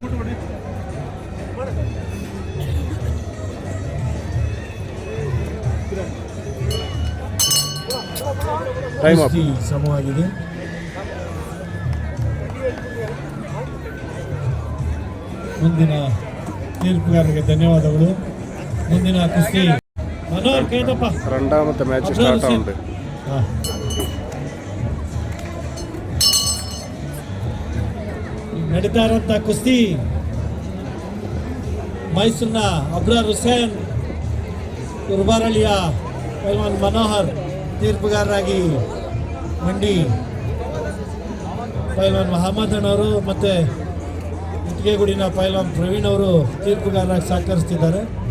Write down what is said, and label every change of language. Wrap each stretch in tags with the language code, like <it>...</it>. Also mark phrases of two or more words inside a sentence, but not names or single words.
<en>time up.</en> <kn>ಕುಸ್ತಿ ಸಮವಾಗಿದೆ. ಮುಂದಿನ ತೀರ್ಪುಗಾರರಿಗೆ ಧನ್ಯವಾದಗಳು. ಮುಂದಿನ ಕುಸ್ತಿ ಮನೋಹರ್ ಕೈದಪ್ಪ.</kn> <ml>രണ്ടാമത്തെ</ml> <en>match start</en> <ml>ആവുന്നുണ്ട്.</ml> <kn>ನಡೀತಾ ಇರೋಂಥ ಕುಸ್ತಿ ಮೈಸೂರಿನ ಅಬ್ರಾರ್ ಹುಸೇನ್, ಕುರ್ಬಾರಳ್ಳಿಯ ಪೈಲ್ವಾನ್ ಮನೋಹರ್. ತೀರ್ಪುಗಾರರಾಗಿ ಮಂಡಿ ಪೈಲ್ವಾನ್ ಮಹಮ್ಮದ್ ಅಣ್ಣವರು ಮತ್ತು ಇಟ್ಟಿಗೆಗೂಡಿನ ಪೈಲ್ವಾನ್ ಪ್ರವೀಣ್ ಅವರು ತೀರ್ಪುಗಾರರಾಗಿ ಸಹಕರಿಸ್ತಿದ್ದಾರೆ.</kn>